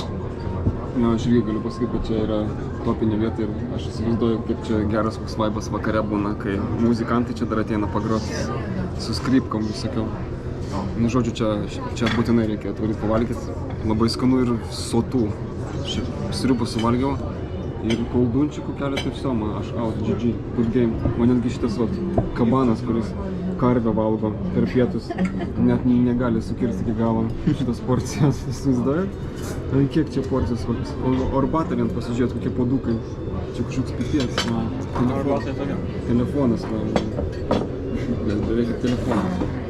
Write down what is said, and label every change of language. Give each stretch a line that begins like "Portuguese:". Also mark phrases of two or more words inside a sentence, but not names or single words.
Lithuanian: Nu, aš irgi galiu pasakyti, kad čia yra topinė vieta ir aš įsivaizduoju, kaip čia geras koks vaibas vakare būna, kai muzikantai čia dar ateina pagroti su skripkom visokiau. Nu, žodžiu, čia būtinai reikia atvaryti pavalgyti. Labai skanu ir sotų. Sriubą suvalgiau ir koldunčikų keletą ir viso, man aš
English: out, GG, good game.
Lithuanian: Man netgi šitas kabanas, kuris karvę valgo per pietus, net negali sukirsti iki galo šitas porcijas, įsivaizduojat? Kiek čia porcijos, o arbatą vien pasižiūrėt, kokie puodukai. Čia kažkoks pipėts, telefonas, beveik telefonas.